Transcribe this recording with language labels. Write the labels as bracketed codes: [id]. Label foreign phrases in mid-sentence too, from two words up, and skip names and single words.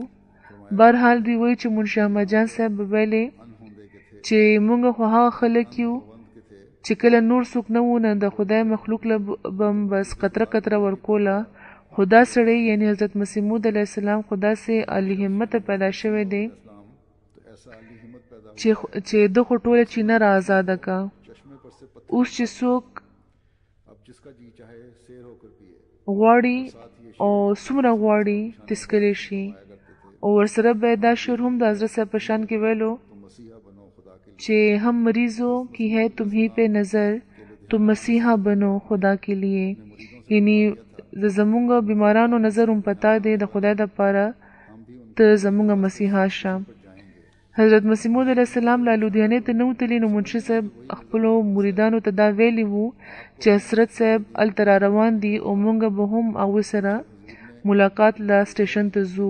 [ps] بهرحال دوی وایي چې منشي احمد جان صاحب به ویلې چې موږ خو هغه خلک یو چې کله نور څوک نه وو نه د خدای مخلوق له به بس قطره قطره ورکوله، خو دا سړی یعنې حضرت مسیح موعود [ar] علیه السلام [ps] خو داسې عالي همته پیدا شوی دی چې ده خو ټوله چینه را ازاده که. اوس چې څوک غواړي او څومره غواړي تسکلی شي، او ورسره به دا شعر هم د حضرت صاحب په شان کې ویلو چې [ur] هم مریضوں کی ہے تمہیں پہ نظر تم مسیحا بنو خدا کے لیے، [ps] یعنی د زمونږ بیمارانو نظر هم پتا دی د خدای دپاره ته زمونږ مسیحا شه. حضرت مسیح موعود [ar] علیه السلام [ps] له لودیانې ته نه وتلي، نو منشي صاحب خپلو مریدانو ته دا ویلي وو چې حضرت صاحب هلته را روان دي او موږ به هم هغوی سره ملاقات له سټیشن ته ځو.